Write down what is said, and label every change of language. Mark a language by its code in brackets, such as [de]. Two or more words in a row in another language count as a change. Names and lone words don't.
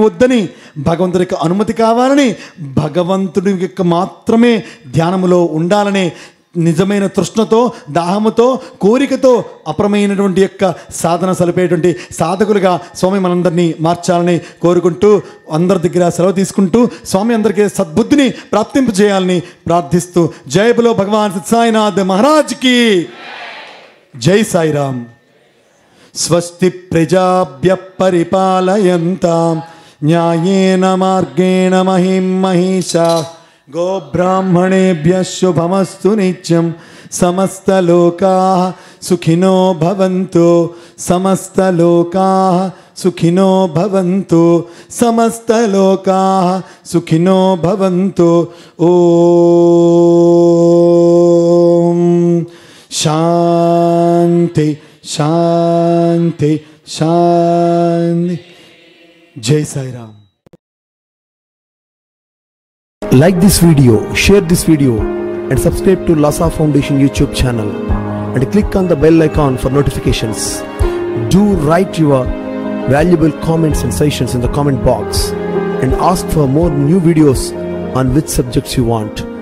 [te] వద్దని, భగవంతుడి యొక్క అనుమతి కావాలని, భగవంతుడి యొక్క మాత్రమే ధ్యానములో ఉండాలనే నిజమైన తృష్ణతో, దాహముతో, కోరికతో అపరమైనటువంటి యొక్క సాధన సలిపేటువంటి సాధకులుగా స్వామి మనందరినీ మార్చాలని కోరుకుంటూ అందరి దగ్గర సెలవు తీసుకుంటూ స్వామి అందరికీ సద్బుద్ధిని ప్రాప్తింపజేయాలని ప్రార్థిస్తూ [hi] जय बोलो भगवान सत्यसाईनाथ महाराज की जय [te] సాయిరామ్. [sa] స్వస్తి ప్రజాభ్యః పరిపాలయంతాం న్యాయేన మార్గేణ మహిం మహిషాః గోబ్రాహ్మణేభ్యः శుభమస్తు నిత్యం సమస్తలోకాః సుఖినో భవంతు సమస్తలోకాః సుఖినో భవంతు సమస్తలోకాః సుఖినో భవంతు. ఓం శాంతి శాంతి శాంతి. [te] జై సాయిరామ్. [en] Like this video, share this video and subscribe to Lhasa Foundation YouTube channel and click on the bell icon for notifications. Do write your valuable comments and suggestions in the comment box and ask for more new videos on which subjects you want.